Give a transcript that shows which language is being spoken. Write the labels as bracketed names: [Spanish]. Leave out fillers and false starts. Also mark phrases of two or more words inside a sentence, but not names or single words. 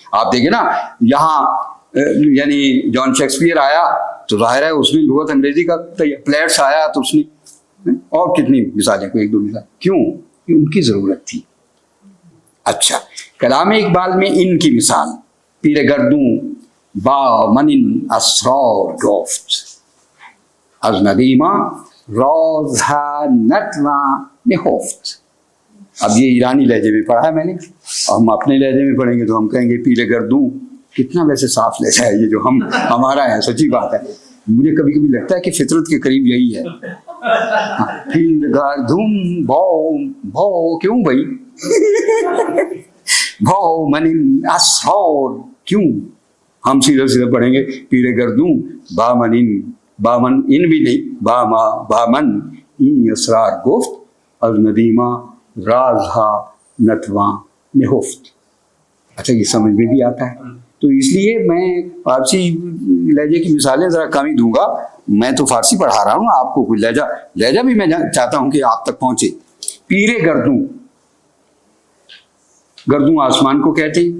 [Urdu] آپ دیکھیں نا یہاں یعنی جان شیکسپیئر آیا تو ظاہر ہے اس نے لغت انگریزی کا پلیٹس آیا تو اس نے اور کتنی مثالیں کو ایک دو مثال کیوں کہ ان کی ضرورت تھی. اچھا کلام اقبال میں ان کی مثال [Persian] پیر گردوں با من اسرار گفت از ندیمہ رازها نتوان نهفت. [Urdu] اب یہ ایرانی لہجے میں پڑھا ہے میں نے، اور ہم اپنے لہجے میں پڑھیں گے تو ہم کہیں گے [Persian] پیر گردوں. [Urdu] کتنا ویسے صاف لہجہ ہے یہ جو ہمارا ہے، سچی بات ہے. مجھے کبھی کبھی لگتا ہے کہ فطرت کے قریب یہی ہے. [Persian] پیر گردوں [Urdu] بھو بھو کیوں بھائی بھو من اسرار کیوں. ہم سیدھا سیدھا پڑھیں گے [Persian] پیر گردوں با من [Urdu] ان بھی نہیں [Persian] با من این اسرار گفت از ندیمہ رازہا نتواں نہفت. [Urdu] اچھا یہ سمجھ میں بھی آتا ہے. تو اس لیے میں فارسی لہجے کی مثالیں ذرا کم ہی دوں گا. میں تو فارسی پڑھا رہا ہوں، آپ کو کوئی لہجہ بھی میں چاہتا ہوں کہ آپ تک پہنچے. [Persian] پیر گردوں، [Urdu] گردوں آسمان کو کہتے ہیں.